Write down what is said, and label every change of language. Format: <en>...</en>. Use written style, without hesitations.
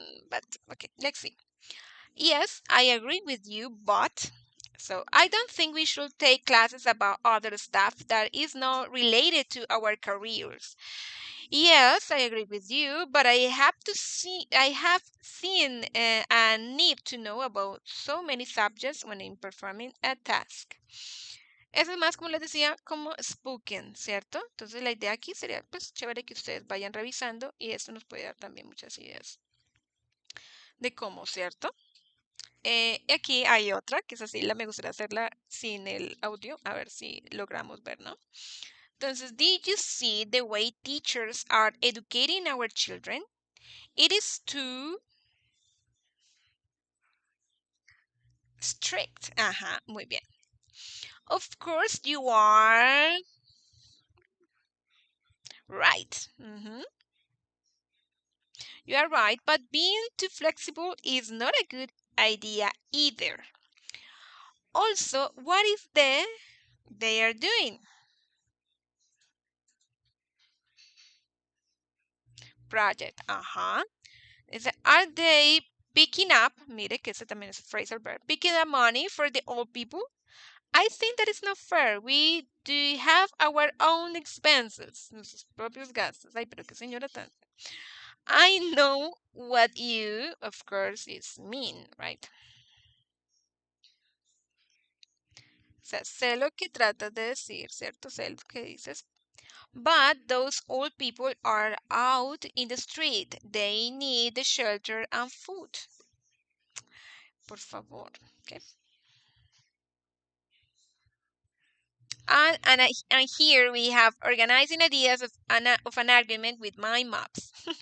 <en>But okay, let's see. Yes, I agree with you, but so I don't think we should take classes about other stuff that is not related to our careers. Yes, I agree with you, but I have seen a need to know about so many subjects when I'm performing a task.</en> <es>Eso es más, como les decía, como spoken, ¿cierto? Entonces la idea aquí sería, pues, chévere que ustedes vayan revisando y esto nos puede dar también muchas ideas de cómo, ¿cierto? Aquí hay otra, que es así, la me gustaría hacerla sin el audio, a ver si logramos ver, ¿no?</es> <en>Entonces, did you see the way teachers are educating our children? It is too strict.</en> <es>Ajá, muy bien.</es> <en>Of course, you are right. You are right, but being too flexible is not a good idea either. Also, what is they are doing? Project. Ajá. Are they picking up?</en> <es>Mire que ese también es</es> <en>a phrasal verb. Picking up money for the old people? I think that is not fair. We do have our own expenses.</en> <es>Nuestros propios gastos. Ay, pero qué señora tan.</es> <en>I know what you, of course, is mean, right?</en> <es>O sea, sé lo que tratas de decir, ¿cierto? Sé lo que dices.</es> <en>But those old people are out in the street. They need the shelter and food.</en> <es>Por favor.</es> <en>Okay. And here we have organizing ideas of an argument with my maps.</en>